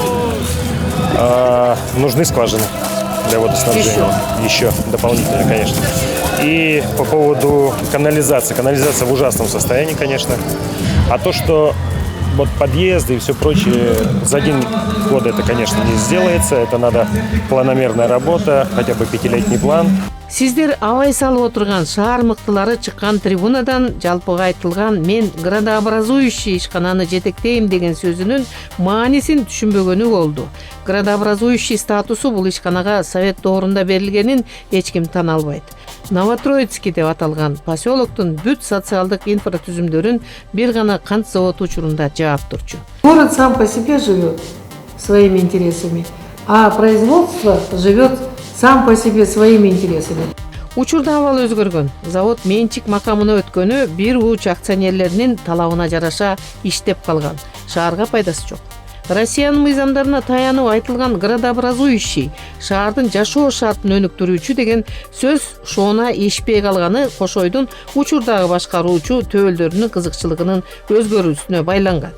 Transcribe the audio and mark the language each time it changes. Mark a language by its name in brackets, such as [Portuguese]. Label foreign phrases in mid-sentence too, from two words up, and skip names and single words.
[Russian] Нужны скважины для водоснабжения, еще дополнительно, конечно. И по поводу канализации. Канализация в ужасном состоянии, конечно. А то, что вот подъезды и все прочее, за 1 год это, конечно, не сделается. Это надо планомерная работа, хотя бы 5-летний план. [Kyrgyz] Сиздер абай салып отурган шаар мыктылары чыккан трибунадан жалпыга айтылган мен градообразующий ишкананы жетектейм деген сөзүнүн маанисин түшүнбөгөнү болду. Градообразующий статусу бул ишканага совет доорунда берилгенин эч ким тана албайт. Новотроицкий деп аталган поселоктун бүт социалдык инфратүзүмдөрүн бир гана кант заводу учурунда жаап турчу. [Russian] Город сам по себе живет своими интересами, а производство живет сам по себе своими интересами. [Kyrgyz] Учурда абал өзгөргөн. Завод менчик макамына өткөнү бир уч акционерлеринин талабына жараша иштеп калган. Шаарга пайдасы жок. Россиянын мыйзамдарына таянып айтылган градообразующий шаардын жашоо шартын өнүктүрүүчү деген сөз шоуна ишпей калганы Кошойдун учурдагы башкаруучу төбөлдөрүнүн кызыкчылыгынын өзгөрүүсүнө байланган.